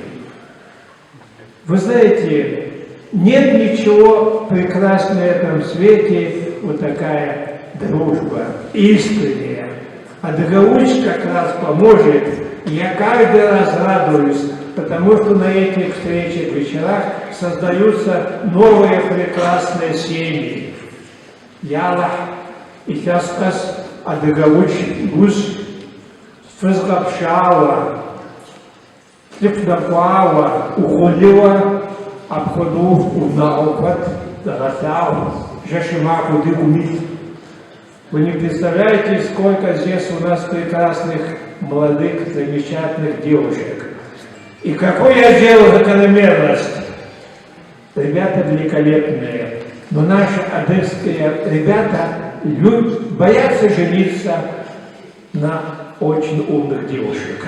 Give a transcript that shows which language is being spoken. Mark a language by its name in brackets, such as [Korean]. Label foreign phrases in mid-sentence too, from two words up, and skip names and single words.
[Russian] Вы знаете, нет ничего прекраснее на этом свете, вот такая дружба, искренняя. А Адыгауч как раз поможет. Я каждый раз радуюсь, потому что на этих встречах, вечерах создаются новые прекрасные семьи. Ялах, Ихаскас, Адыгауч, Гус, Фызгапшава, Слепнапава, Ухолева, Абходу, Унаукат, Зарасяу, Жашимаку, Дыгумит. Вы не представляете, сколько здесь у нас прекрасных, молодых, замечательных девушек. И какую я сделал закономерность. Ребята великолепные, но наши адыгские ребята боятся жениться на очень умных девушек.